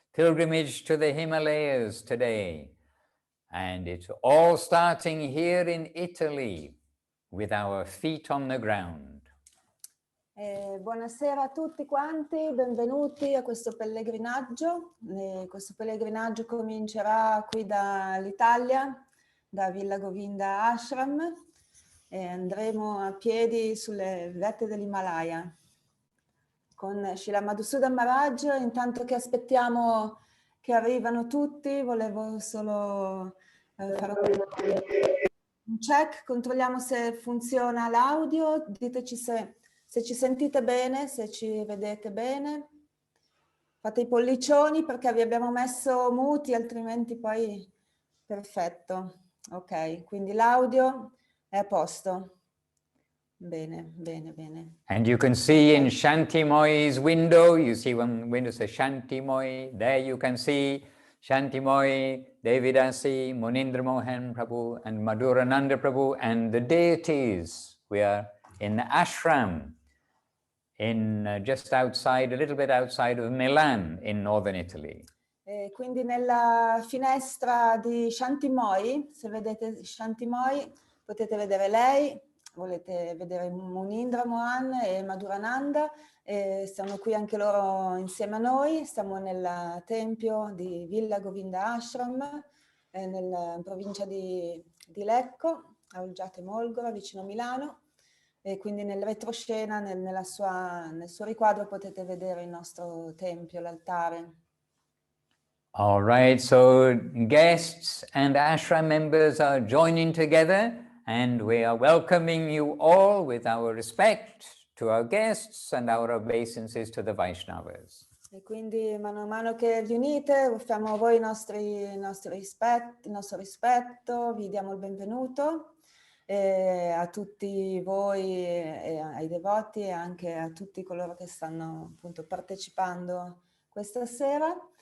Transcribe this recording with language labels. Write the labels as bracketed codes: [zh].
[en] pilgrimage to the Himalayas today. And it's all starting here in Italy with our feet on the ground. [it] Buonasera a tutti quanti, benvenuti a questo pellegrinaggio. Questo pellegrinaggio comincerà qui dall'Italia, da Villa Govinda Ashram, e andremo a piedi sulle vette dell'Himalaya con Srila Madhusudan Maharaj. Intanto che aspettiamo che arrivano tutti, volevo solo fare un check, controlliamo se funziona l'audio, diteci se ci sentite bene, se ci vedete bene. Fate i pollicioni perché vi abbiamo messo muti, altrimenti poi perfetto. Ok, quindi l'audio è a posto. Bene, bene, bene. [en] And you can see in Shanti Moi's window, you see one window says Shanti Moi, there you can see Shanti Moi, Devidasi, Munindra Mohan Prabhu and Madhurananda Prabhu and the deities. We are in the ashram in just outside, a little bit outside of Milan in northern Italy. [it] Quindi nella finestra di Shanti Moi, se vedete Shanti Moi, potete vedere lei. Volete vedere Munindra Mohan e Madhurananda, stanno qui anche loro insieme a noi. Stiamo nel tempio di Villa Govinda Ashram, nella provincia di Lecco, a Olgiate Molgora, vicino a Milano, e quindi nel retroscena, nel suo riquadro, potete vedere il nostro tempio, l'altare. [en] All right, so guests and ashram members are joining together. And we are welcoming you all with our respect to our guests and our obeisances to the Vaisnavas. [it] E quindi mano a mano che vi unite, offriamo a voi il nostro rispetto, vi diamo il benvenuto a tutti voi, ai devoti e anche a tutti coloro che stanno appunto partecipando questa sera.